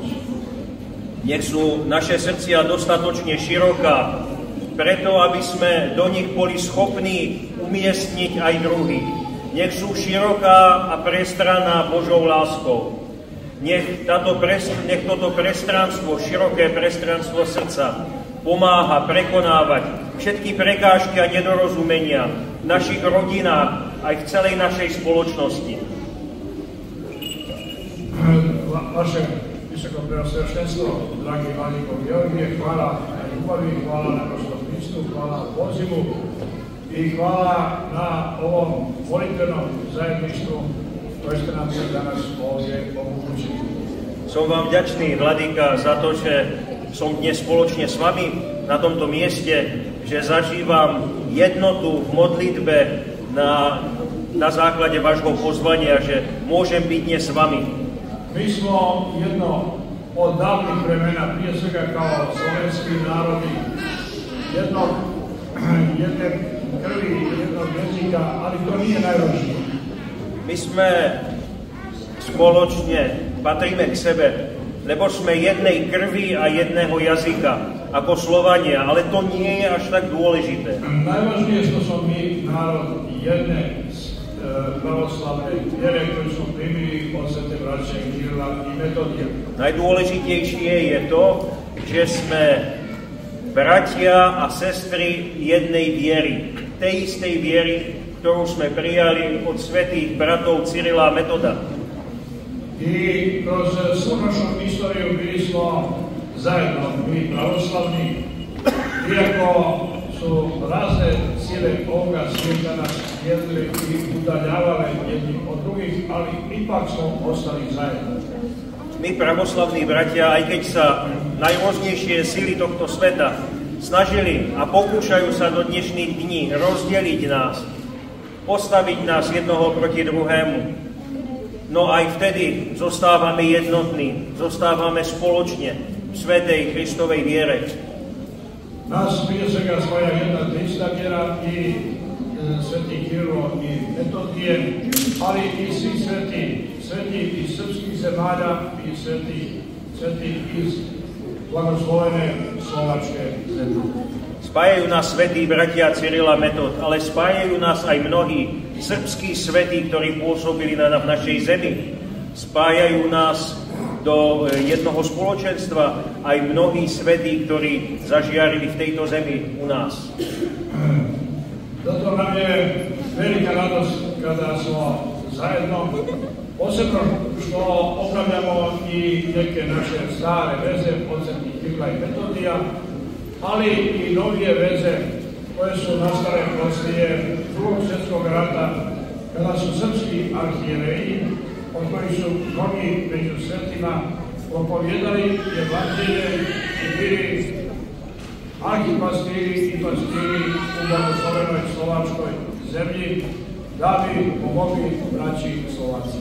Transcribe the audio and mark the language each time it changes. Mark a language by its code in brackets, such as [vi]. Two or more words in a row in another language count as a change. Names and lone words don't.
[sk] Nech sú naše srdcia dostatočne široká, preto aby sme do nich boli schopní umiestniť aj druhých. nech sú široká a prestranná Božou láskou. Nech toto prestranstvo, široké prestranstvo srdca pomáha prekonávať všetky prekážky a nedorozumenia v našich rodinách aj v celej našej spoločnosti. [sr] Vaše vysokopreosveštenstvo, drahý Vladiko Georgie, chvála na ljubavi, hvala na Gospodinstvu, hvala pozivu i hvala na ovom molitvenom zajedništvu koje ste nam se danas ovdje omogućili. [sk] Som vám vďačný, Vladika, za to, že som dnes spoločne s vami na tomto mieste, že zažívam jednotu v modlitbe na základe vášho pozvania, že môžem byť dnes s vami. [sr] Mi smo jedno od davnih vremena, prije svega kao slovenski narodi, jedne krvi, jednog jezika, ali to nije najvažnije. [sk] My sme spoločne, patríme k sebe, lebo sme jednej krvi a jedného jazyka, ako Slovania, ale to nie je až tak dôležité. [sr] Najvažnije što smo mi narod jedne pravoslavnej vjere koju smo primili od svete braće Kirila i Metodija. [sk] Najdôležitejšie je to, že sme bratia a sestry jednej viery, tej istej viery, ktorú sme prijali od svätých bratov Cyrila a Metoda. [sr] I kroz svu našu istoriju bili smo zajedno, mi pravoslavni, iako su razne sile ovoga svijeta nas slijedili i udaljavale jedni od drugih, ali ipak smo ostali zajedno. [sk] My, pravoslavní bratia, aj keď sa najrôznejšie sily tohto sveta snažili a pokúšajú sa do dnešných dní rozdeliť nás, postaviť nás jednoho proti druhému, no aj vtedy zostávame jednotní, zostávame spoločne v svätej Kristovej viere. [sr] Nas prije svega spaja jedna te ista vjera i sveti Kirilo i Metodije, ali i svi sveti iz srpskih zemalja i sveti iz blagoslovene Slovačke zemlje. [sk] Spájajú nás svätí bratia Cyril a Metod, ale spájajú nás aj mnohí srbskí svätí, ktorí pôsobili v našej zemi. Spájajú nás do jednoho spoločenstva aj mnohí svätí, ktorí zažiarili v tejto zemi u nás. [sr] Zato nam je velika radost kada smo zajedno, posebno što obnavljamo i neke naše stare veze od svetih Kirila i Metodija, ali i novije veze koje su nastale poslije Drugog svjetskog rata, kada su srpski arhijereji, od kojih su mnogi među svetima propovjedali evanđelje i bili arhipastiri i pastiri u blagoslovenoj slovačkoj zemlji, da bi pomogli braći Slováci.